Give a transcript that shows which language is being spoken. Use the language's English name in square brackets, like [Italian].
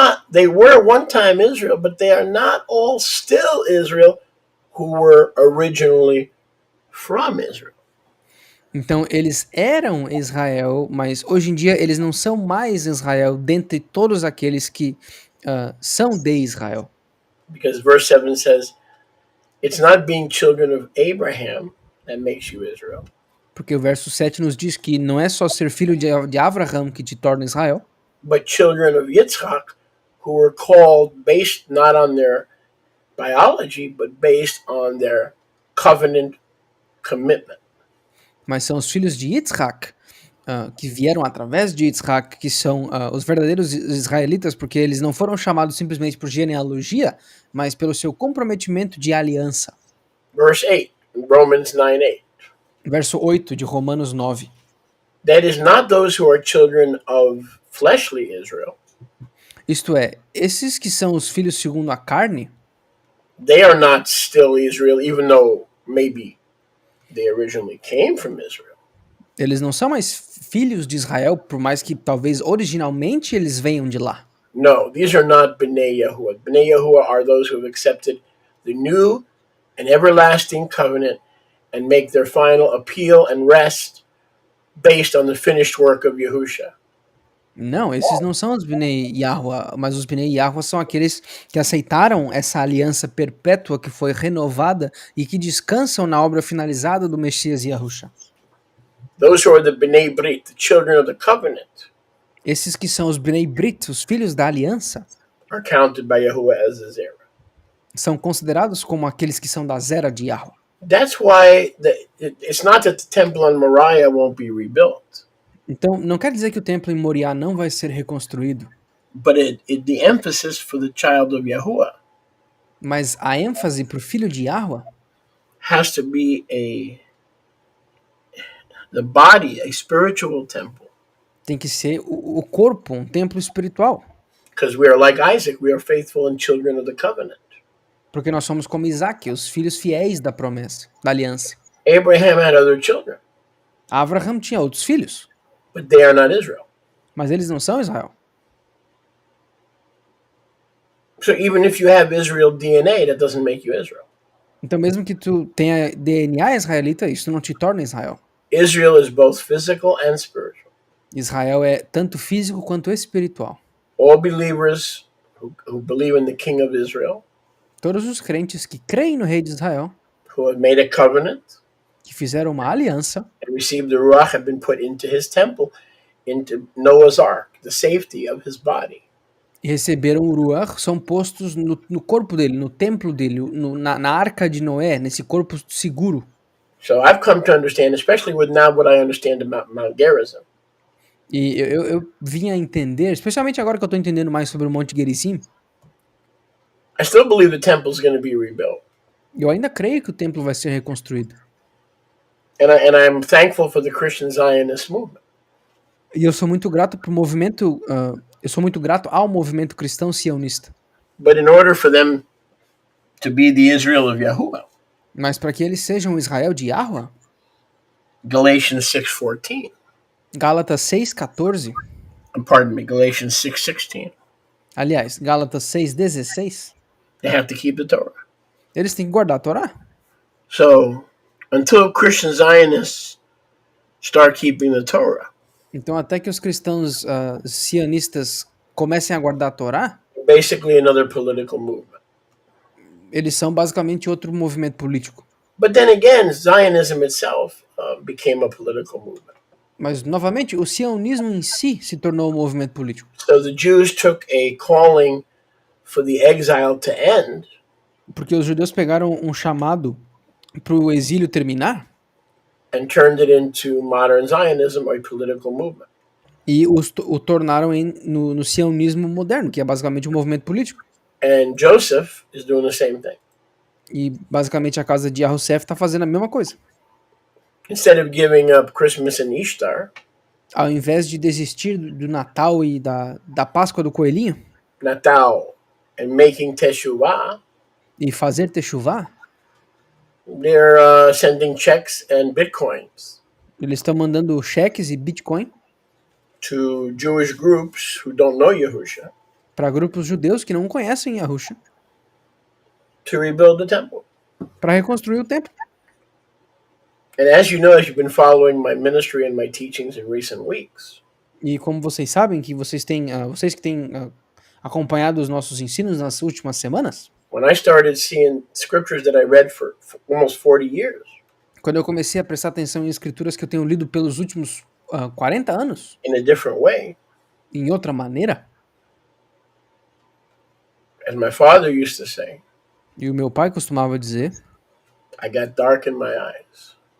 [English] They were one time Israel, but they are not all still Israel who were originally from Israel. [Portuguese] Então eles eram Israel, mas hoje em dia eles não são mais Israel dentre todos aqueles que são de Israel. [English] Because verse 7 says, it's not being children of Abraham that makes you Israel, [Portuguese] Porque o verso 7 nos diz que não é só ser filho de Abraão que te torna Israel, [English] but children of Yitzchak, who were called based not on their biology, but based on their covenant commitment. [Portuguese] mas são os filhos de Yitzhak, que vieram através de Yitzhak, que são os verdadeiros israelitas, porque eles não foram chamados simplesmente por genealogia, mas pelo seu comprometimento de aliança. [English] Verse 8, Romans 9:8. [Portuguese] Verso 8 de Romanos 9. [English] That is not those who are children of fleshly Israel. [Portuguese] Isto é, esses que são os filhos segundo a carne, [English] They are not still Israel, even though maybe they originally came from Israel. [Portuguese] eles não são mais filhos de Israel, por mais que talvez originalmente eles venham de lá. [English] No, these are not Bnei Yahuwah. Bnei Yahuwah are those who have accepted the new and everlasting covenant and make their final appeal and rest based on the finished work of Yahusha. [Portuguese] Não, esses não são os Bnei Yahua, mas os Bnei Yahua são aqueles que aceitaram essa aliança perpétua que foi renovada e que descansam na obra finalizada do Messias Yahusha. [English] Those who are the Bnei Brit, the children of the covenant, [Portuguese] Esses que são os Bnei Brit, os filhos da aliança, [English] are counted by Yahuwah as a Zerah. [Portuguese] são considerados como aqueles que são da Zera de Yahua. [English] That's why it's not that the temple on Moriah won't be rebuilt, [Portuguese] Então, não quer dizer que o templo em Moriá não vai ser reconstruído, [English] but the emphasis for the child of Yahuwah [Portuguese] mas a ênfase para o filho de Yahua [English] has to be the body, a spiritual temple. [Portuguese] tem que ser o corpo, um templo espiritual. [English] Because we are like Isaac, we are faithful and children of the covenant. [Portuguese] Porque nós somos como Isaac, os filhos fiéis da promessa, da aliança. [English] Abraham had other children, [Portuguese] Abraham tinha outros filhos, [English] but they are not Israel. [Portuguese] mas eles não são Israel. [English] So even if you have Israel DNA, that doesn't make you Israel. [Portuguese] Então, mesmo que tu tenha DNA israelita, isso não te torna Israel. [English] Israel is both physical and spiritual. [Portuguese] Israel é tanto físico quanto espiritual. [English] All believers who believe in the King of Israel, [Portuguese] Todos os crentes que creem no rei de Israel, [English] who have made a covenant [Portuguese] que fizeram uma aliança [English] and received the Ruach, have been put into his temple, into Noah's Ark, the safety of his body. [Portuguese] e receberam o Ruach, são postos no corpo dele, no templo dele, na arca de Noé, nesse corpo seguro. [English] So I've come to understand, especially with now what I understand about Mount Gerizim, [Portuguese] E eu vim a entender, especialmente agora que eu estou entendendo mais sobre o Monte Gerizim, [English] I still believe the temple is going to be rebuilt. [Portuguese] eu ainda creio que o templo vai ser reconstruído. [English] And I'm thankful for the Christian Zionist movement. [Portuguese] E eu sou muito grato pro movimento, eu sou muito grato ao movimento cristão sionista. [English] But in order for them to be the Israel of Yahuwah, [Portuguese] Mas para que eles sejam o Israel de Yahua, [English] Galatians 6:14, [Portuguese] Gálatas 6,14, [English] pardon me, Galatians 6:16, [Portuguese] aliás, Gálatas 6,16, [English] they have to keep the Torah. [Portuguese] eles têm que guardar a Torá. [English] So until Christian Zionists start keeping the Torah, [Portuguese] Então, até que os cristãos sionistas comecem a guardar a Torá, [English] basically another political movement. [Portuguese] eles são basicamente outro movimento político. [English] But then again, Zionism itself became a political movement. [Portuguese] Mas, novamente, o sionismo em si se tornou um movimento político. [English] So the Jews took a calling for the exile to end, [Portuguese] Porque os judeus pegaram um chamado para o exílio terminar [English] and turned it into modern Zionism, a political movement. [Portuguese] e o tornaram no sionismo moderno, que é basicamente um movimento político. [English] And Joseph is doing the same thing. [Portuguese] E, basicamente, a casa de Yahusef está fazendo a mesma coisa. [English] Instead of giving up Christmas and Ishtar, [Portuguese] Ao invés de desistir do Natal e da Páscoa do Coelhinho [English] Natal, and making Teshuvah, [Portuguese] e fazer techuvá, [English] they're sending checks and bitcoins [Portuguese] eles estão mandando cheques e Bitcoin [English] to Jewish groups who don't know Yahusha [Portuguese] para grupos judeus que não conhecem Yahusha, [English] to rebuild the temple. [Portuguese] para reconstruir o templo. [English] And as you know, as you've been following my ministry and my teachings in recent weeks, [Portuguese] E como vocês sabem, que vocês que têm acompanhado os nossos ensinos nas últimas semanas, [English] when I started seeing scriptures that I read for almost 40 years [Portuguese] quando eu comecei a prestar atenção em escrituras que eu tenho lido pelos últimos 40 anos, [English] in a different way, [Portuguese] em outra maneira, [English] as my father used to say, [Portuguese] e o meu pai costumava dizer, [English] I got dark in my eyes.